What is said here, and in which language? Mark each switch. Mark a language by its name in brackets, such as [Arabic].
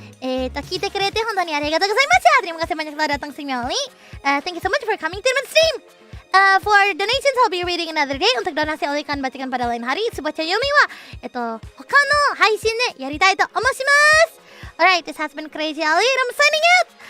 [Japanese] 聞いてくれて本当にありがとうございました。 [Indonesian] Terima kasih banyak telah datang stream Ollie. [English] Thank you so much for coming to the stream. For donations, I'll be reading another day. [Indonesian] Untuk donasi Ollie akan bacakan pada lain hari. [Japanese] Subacha yomi wa, 他の配信でやりたいと思います。 [English] Alright, this has been Crazy Ollie and I'm signing out.